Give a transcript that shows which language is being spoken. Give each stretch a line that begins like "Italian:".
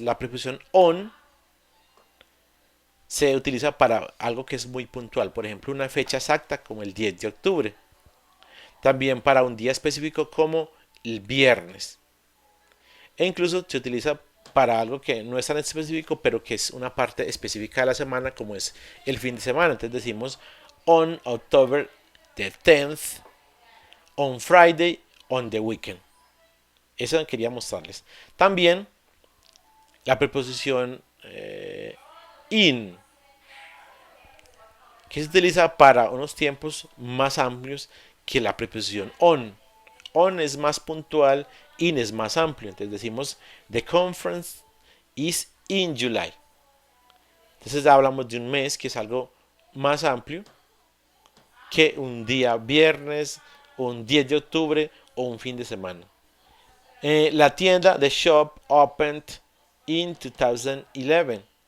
Spanish: La preposición on se utiliza para algo que es muy puntual, por ejemplo, una fecha exacta como el 10 de octubre. También para un día específico como el viernes. E incluso se utiliza para algo que no es tan específico, pero que es una parte específica de la semana, como es el fin de semana. Entonces decimos
English: on October the 10th, on Friday, on the weekend.
Spanish: Eso quería mostrarles. También la preposición in, que se utiliza para unos tiempos más amplios que la preposición on. On es más puntual, in es más amplio. Entonces decimos
English: the conference is in July.
Spanish: Entonces ya hablamos de un mes, que es algo más amplio que un día viernes, un 10 de octubre o un fin de semana. La tienda,
English: the shop, opened in 2011.